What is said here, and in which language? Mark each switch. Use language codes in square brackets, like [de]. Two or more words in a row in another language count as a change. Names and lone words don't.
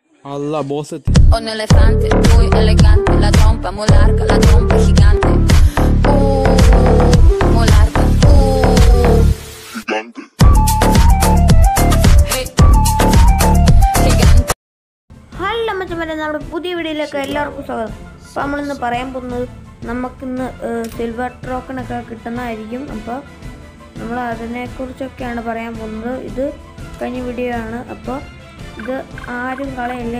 [es] Allah, boss. Ho un elefante, muy elegante, la trompa muy larga, la trompa gigante. Muy larga, gigante. Hey, gigante. [ml] ഹലോ മച്ചന്മാരെ, നമ്മുടെ പുതിയ വീഡിയോയിലേക്ക് എല്ലാവർക്കും സ്വാഗതം. അപ്പോൾ നമ്മളിന്ന് പറയാൻ പോകുന്നത് നമുക്കിന്ന് സിൽവർ ടോക്കണൊക്കെ കിട്ടുന്നതായിരിക്കും. അപ്പോൾ നമ്മൾ അതിനെക്കുറിച്ചൊക്കെയാണ് പറയാൻ പോകുന്നത്. ഇത് കഴിഞ്ഞ വീഡിയോ ആണ്. അപ്പോൾ ഇത് ആരും കളയില്ല.